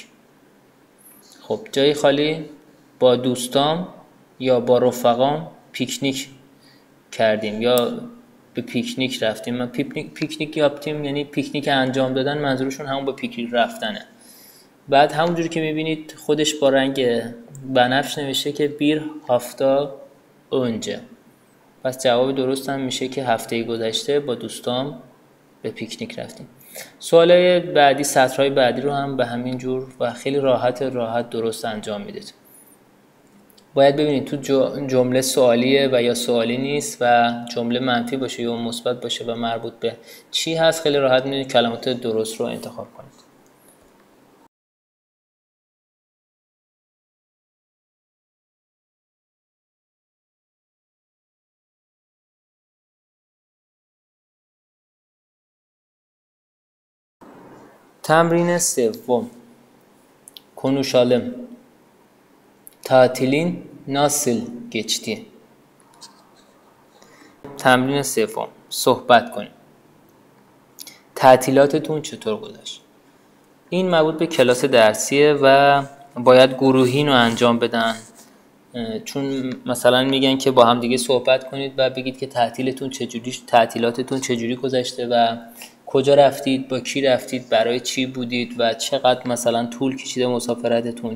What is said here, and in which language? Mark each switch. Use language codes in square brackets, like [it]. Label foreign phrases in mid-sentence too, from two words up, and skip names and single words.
[fa] خب جای خالی با دوستام یا با رفقام پیکنیک کردیم یا به پیکنیک رفتیم. من پیکنیک یافتیم یعنی پیکنیک انجام دادن، منظورشون همون با پیکنیک رفتنه. بعد همونجوری که میبینید خودش با رنگ بنفش نوشته که [tr] bir hafta önce. [fa] پس جواب درست هم میشه که هفته گذشته با دوستام به پیکنیک رفتیم. سوالای بعدی، سطرهای بعدی رو هم به همین جور و خیلی راحت درست انجام میدید. باید ببینید تو جمله سوالیه و یا سوالی نیست و جمله منفی باشه یا مثبت باشه و مربوط به چی هست. خیلی راحت میتونید کلمات درست رو انتخاب کنید. تمرین سوم. [tr] konuşalım. Tatilin nasıl geçti؟ [fa] تمرین سوم. صحبت کنیم. تعطیلاتتون چطور گذشت؟ این مربوط به کلاس درسیه و باید گروهی رو انجام بدن، چون مثلا میگن که با هم دیگه صحبت کنید و بگید که تعطیلاتتون چجوری گذشته و کجا رفتید، با کی رفتید، برای چی بودید و چقدر مثلا طول کشیده مسافرتتون.